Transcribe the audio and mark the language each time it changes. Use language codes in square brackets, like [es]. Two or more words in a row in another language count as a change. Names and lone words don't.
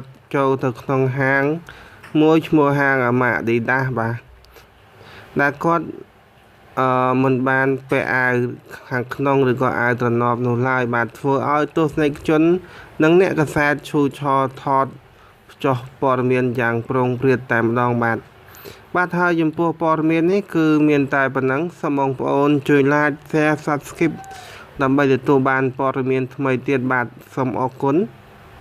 [km] ចូលទៅក្នុងហាងមួយឈ្មោះហាងម៉ាក Adidas បាទដែលគាត់មិនបានពាក់អាវខាងក្នុងឬក៏អាវទ្រនាប់នោះឡើយបាទធ្វើឲ្យទស្សនិកជននិងអ្នកកសែតឈូឆរថតចុះព័ត៌មានយ៉ាងប្រុងព្រាតតែម្ដងបាទហើយចំពោះព័ត៌មាននេះគឺមានតែប៉ុណ្ណឹងសូមបងប្អូនជួយ [en] like share subscribe [km] ដើម្បីទទួលបានព័ត៌មានថ្មីទៀតបាទសូមអរគុណ